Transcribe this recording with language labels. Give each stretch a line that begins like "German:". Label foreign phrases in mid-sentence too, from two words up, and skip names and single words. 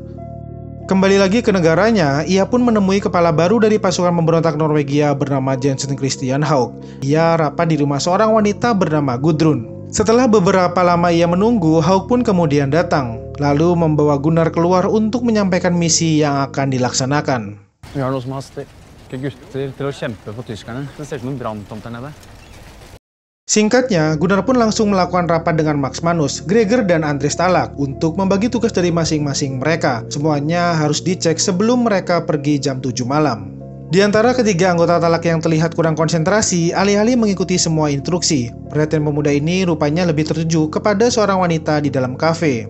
Indonesian: Kembali lagi ke negaranya, ia pun menemui kepala baru dari pasukan pemberontak Norwegia bernama Jensen Christian Haug. Ia rapat di rumah seorang wanita bernama Gudrun. Setelah beberapa lama ia menunggu, Haug pun kemudian datang, lalu membawa Gunnar keluar untuk menyampaikan misi yang akan dilaksanakan.
Norwegian: Vi har noe som haster. Gutter til å kjempe for tyskerne. Det ser ut som en branntomt der nede.
Indonesian: Singkatnya, Gunnar pun langsung melakukan rapat dengan Max Manus, Gregor, dan André Stalag untuk membagi tugas dari masing-masing mereka. Semuanya harus dicek sebelum mereka pergi jam 7 malam. Di antara ketiga anggota Talak yang terlihat kurang konsentrasi, alih-alih mengikuti semua instruksi, perhatian pemuda ini rupanya lebih tertuju kepada seorang wanita di dalam kafe.